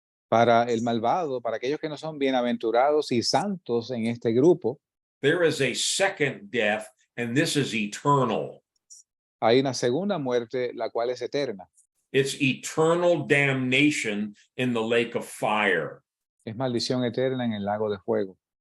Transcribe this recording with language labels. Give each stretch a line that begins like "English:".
Spanish: Para el malvado, para aquellos que no son bienaventurados y santos en este grupo,
English: there is a second death, and this is eternal.
Spanish: hay una segunda muerte, la cual es eterna.
English: It's eternal damnation in the lake of fire.
Spanish: Es maldición eterna en el lago de fuego.